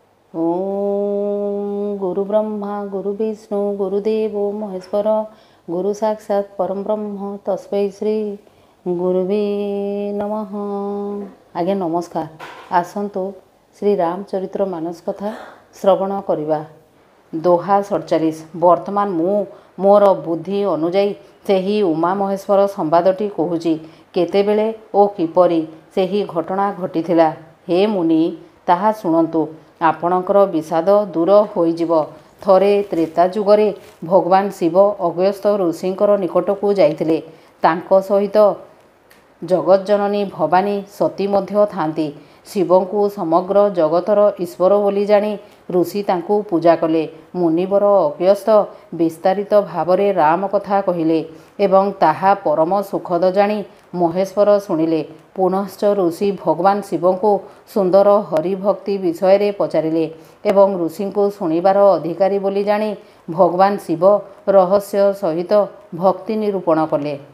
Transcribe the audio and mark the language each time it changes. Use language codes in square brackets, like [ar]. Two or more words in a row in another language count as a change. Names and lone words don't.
[sa] ओम गुरु ब्रह्मा गुरु विष्णु गुरुदेव महेश्वर गुरु साक्षात परम ब्रह्म तस्मै श्री गुरुवे नमः। [or] ଆଜ୍ଞା ନମସ୍କାର। ଆସନ୍ତୁ ଶ୍ରୀ ରାମଚରିତ୍ର ମାନସ କଥା ଶ୍ରବଣ କରିବା। ଦୋହା 47। ବର୍ତ୍ତମାନ ମୁଁ ମୋର ବୁଦ୍ଧି ଅନୁଯାଇ ସେହି ଉମା ମହେଶ୍ୱର ସଂବାଦଟି କହୁଚି। କେତେବେଳେ ଓ କିପରି ସେହି ଘଟଣା ଘଟିଥିଲା ହେ ମୁନି ତାହା ଶୁଣନ୍ତୁ। ଆପଣଙ୍କର ବିଷାଦ ଦୂର ହୋଇଯିବ। ଥରେ ତ୍ରେତା ଯୁଗରେ ଭଗବାନ ଶିବ ଅଗସ୍ତ୍ୟ ଋଷିଙ୍କର ନିକଟକୁ ଯାଇଥିଲେ। ତାଙ୍କ ସହିତ ଜଗଜ୍ଜନନୀ ଭବାନୀ ସତୀ ମଧ୍ୟ ଥାଆନ୍ତି। ଶିବଙ୍କୁ ସମଗ୍ର ଜଗତର ଈଶ୍ୱର ବୋଲି ଜାଣି ଋଷି ତାଙ୍କୁ ପୂଜା କଲେ। ମୁନିବର ଅଗସ୍ତ୍ୟ ବିସ୍ତାରିତ ଭାବରେ ରାମ କଥା କହିଲେ ଏବଂ ତାହା ପରମ ସୁଖଦ ଜାଣି ମହେଶ୍ୱର ଶୁଣିଲେ। ପୁନଶ୍ଚ ଋଷି ଭଗବାନ ଶିବଙ୍କୁ ସୁନ୍ଦର ହରିଭକ୍ତି ବିଷୟ ପଚାରିଲେ ଏବଂ ଋଷିଙ୍କୁ ଶୁଣିବାର ଅଧିକାରୀ ବୋଲି ଜାଣି ଭଗବାନ ଶିବ ରହସ୍ୟ ସହିତ ଭକ୍ତି ନିରୂପଣ କଲେ।